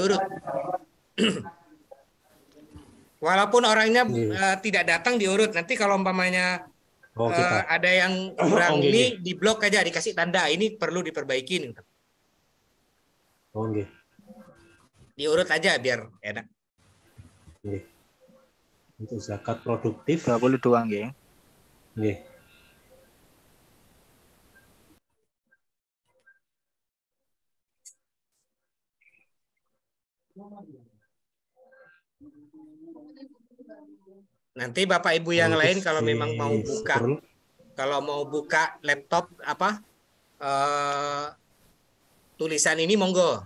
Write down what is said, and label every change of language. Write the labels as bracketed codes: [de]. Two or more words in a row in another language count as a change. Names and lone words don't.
[id] Walaupun orangnya tidak datang diurut. Nanti kalau umpamanya ada yang kurang ini diblok aja, dikasih tanda ini perlu diperbaiki. Diurut aja biar enak. Untuk zakat produktif 22 nggih. Nggih. Nanti Bapak Ibu yang lain kalau memang mau buka laptop tulisan ini monggo.